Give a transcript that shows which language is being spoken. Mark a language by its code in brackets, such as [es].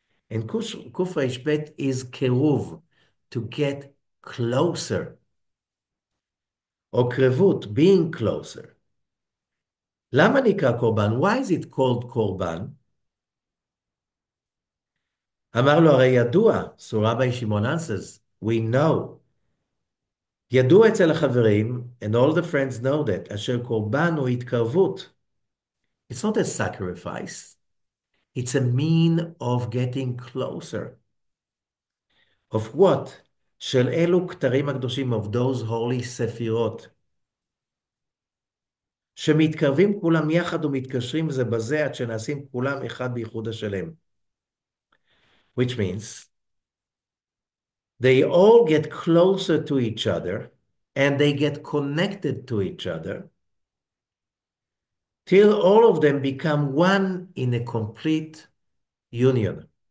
[en] And kuf reish bet is keruv, to get closer. Or krevut, being closer. [he] למה נקרא קורבן? [en] Why is it called קורבן? [he] אמר לו, הרי ידוע, [en] so Rabbi Shimon answers, we know. [he] ידוע אצל החברים, [en] and all the friends know that, [he] אשר קורבן הוא התקרבות. [en] It's not a sacrifice. It's a mean of getting closer. Of what? [he] של אלו כתרים הקדושים, [en] of those holy [he] ספירות. שמתקרבים כולם יחד ומתקשרים זה בזה עד שנעשים כולם אחד בייחוד השלם. [en] Which means they all get closer to each other and they get connected to each other till all of them become one in a complete union.